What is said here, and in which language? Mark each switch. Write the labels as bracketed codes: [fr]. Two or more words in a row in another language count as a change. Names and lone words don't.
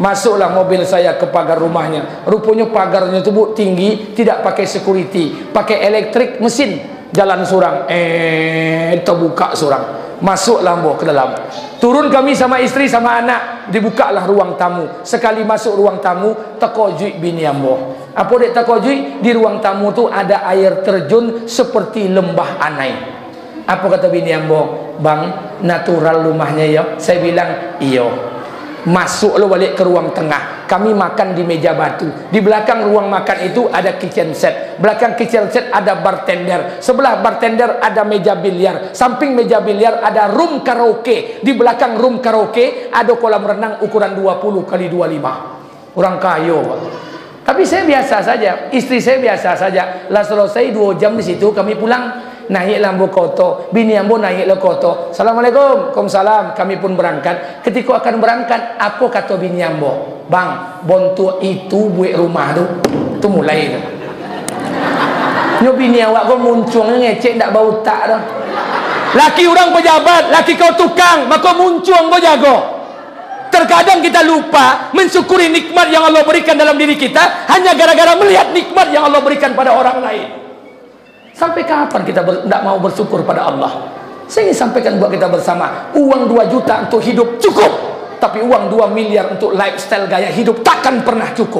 [id] Masuklah mobil saya ke pagar rumahnya. Rupanya pagarnya itu Bu tinggi, tidak pakai security, pakai elektrik mesin. [min] Jalan surang, terbuka surang. Masuklah ambo ke dalam. [id] Turun kami sama istri sama anak, dibukalah ruang tamu. Sekali masuk ruang tamu, [min] tekojui bini ambo. Apa dek tekojui? Di ruang tamu tu ada air terjun seperti lembah Anai. Apa kata bini ambo? [id] Bang, natural rumahnya ya. Saya bilang, iyo. [min] Masuk lo balik ke ruang tengah. [id] Kami makan di meja batu. Di belakang ruang makan itu ada [en] kitchen set. [id] Belakang [en] kitchen set [id] ada bartender. Sebelah bartender ada meja biliar. Samping meja biliar ada [en] room karaoke. [id] Di belakang [en] room karaoke [id] ada kolam renang ukuran 20 kali 25. Orang kaya. Tapi saya biasa saja. Istri saya biasa saja. [min] Lah selesai 2 jam di situ kami pulang. Naiklah ambo koto, bini ambo naiklah koto. [ar] السلام عليكم، وعليكم السلام. [id] Kami pun berangkat. Ketika akan berangkat, apa kata bini ambo? [min] Bang, bontu itu buat rumah tu. Tu mulai tu. Nyo bini awak kau muncung ngecek ndak bau tak dah. Laki orang pejabat, laki kau tukang, maka muncung kau jago. [id] Terkadang kita lupa mensyukuri nikmat yang Allah berikan dalam diri kita hanya gara-gara melihat nikmat yang Allah berikan pada orang lain. Sampai kapan kita tidak mau bersyukur pada Allah? Saya ingin sampaikan buat kita bersama, uang 2 juta untuk hidup cukup, tapi uang 2 miliar untuk lifestyle gaya hidup takkan pernah cukup.